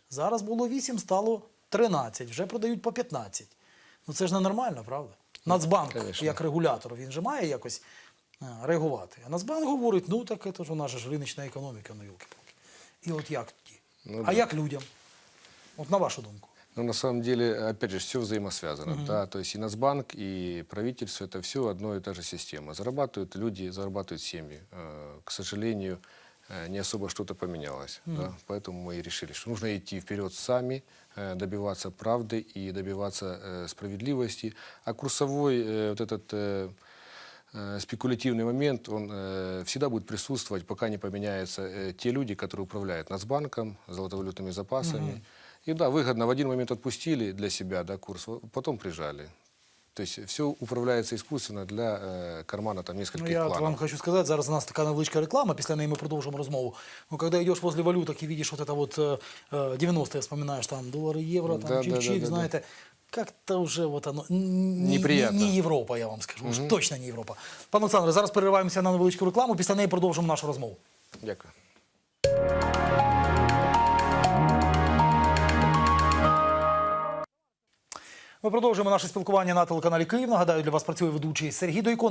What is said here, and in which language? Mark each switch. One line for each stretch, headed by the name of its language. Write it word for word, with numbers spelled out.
Ukrainian: Зараз було вісім, стало тринадцять, вже продають по п'ятнадцять. Ну це ж не нормально, правда? Нацбанк,
Russian: конечно.
Ukrainian: Як регулятор, він же має якось а, реагувати. А Нацбанк говорить, ну так це ж у нас ж риночна економіка, ну йолки-палки. І от як тоді? Ну, а да. як людям? От на вашу думку.
Russian: Но на самом деле, опять же, все взаимосвязано. Mm-hmm. Да? То есть и Нацбанк, и правительство – это все одно и та же система. Зарабатывают люди, зарабатывают семьи. Э, к сожалению, э, не особо что-то поменялось. Mm-hmm. Да? Поэтому мы и решили, что нужно идти вперед сами, э, добиваться правды и добиваться э, справедливости. А курсовой э, вот этот э, э, спекулятивный момент, он э, всегда будет присутствовать, пока не поменяются э, те люди, которые управляют Нацбанком, золотовалютными запасами. Mm-hmm. И да, выгодно в один момент отпустили для себя, да, курс, потом прижали. То есть все управляется искусственно для э, кармана там нескольких ну, я планов. Вам хочу сказать,
Ukrainian: зараз у нас такая невеличка
Russian: реклама, после ней мы продолжим розмову. Но когда идешь возле валюток и видишь вот это вот э, девяностые, вспоминаешь там доллары, евро, там Да, да, чик-чик, да, да, знаете, как-то уже вот оно не, Неприятно. не Європа, я вам скажу, уж точно не Європа.
Ukrainian: Пане Олександре, зараз перериваємося на невеличку рекламу, після неї продовжимо нашу розмову. Дякую. Ми продовжуємо наше спілкування на телеканалі «Київ». Нагадаю, для вас працює ведучий Сергій Дойко.